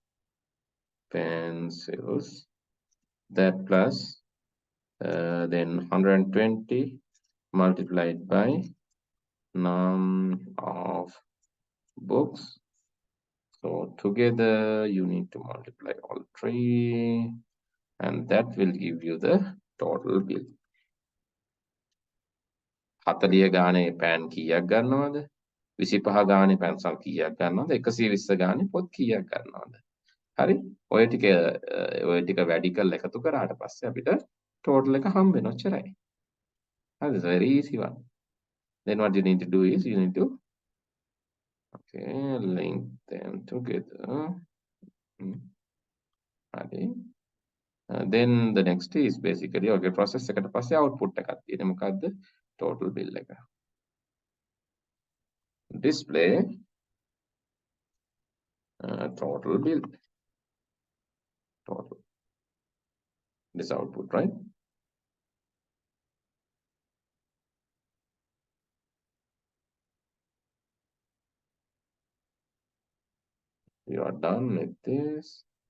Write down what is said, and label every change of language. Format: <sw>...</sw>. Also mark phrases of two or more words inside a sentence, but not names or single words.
<en>pencils, that plus then 120 multiplied by num of books. So together you need to multiply all three and that will give you the total bill.</en> <si>40 ගානේ පෑන් කීයක් ගන්නවද? 25 ගානේ පැන්සල් කීයක් ගන්නවද? 120 ගානේ පොත් කීයක් ගන්නවද? හරි? ඔය ටික වැඩි කරලා එකතු කරාට පස්සේ අපිට total එක හම්බ වෙනවා ඔච්චරයි.</si> <en>That is very easy one. Then what you need to do is you need to link them together. Then the next is basically process</en> <si>එකට පස්සේ</si> <en>output</en> <si>එකක් තියෙන්නේ මොකද්ද?</si> <en>Total bill එක. Display total bill. Total. This output, right? You are done with this.</en>